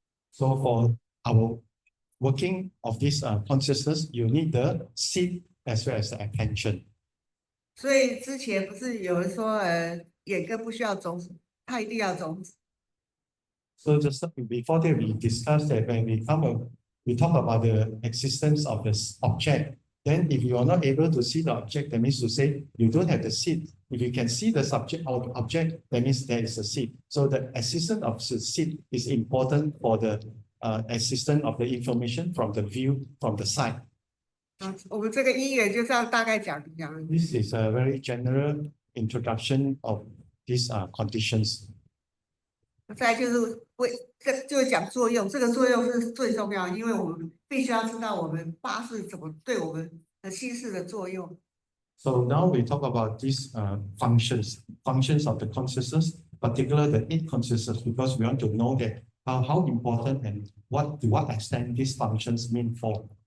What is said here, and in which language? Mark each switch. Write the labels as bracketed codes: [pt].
[en] So for our working of this consciousness, you need the seed as well as the attention. [zh] 所以之前不是有人说，眼根不需要种子，它一定要种子。 [en] So just before that, we discussed that when we talk about the existence of this object. Then if you are not able to see the object, that means to say you don't have the seed. If you can see the subject or object, that means there is a seed. So the existence of the seed is important for the existence of the information from the view from the side. [zh] 我们这个因缘就这样大概讲。 [en] This is a very general introduction of these conditions. [zh] 再来就是这就是讲作用，这个作用是最重要的，因为我们必须要知道我们八识怎么对我们的心识的作用。 [en] So now we talk about these functions of the consciousness, particularly the eight consciousness, because we want to know that how important and to what extent these functions mean for.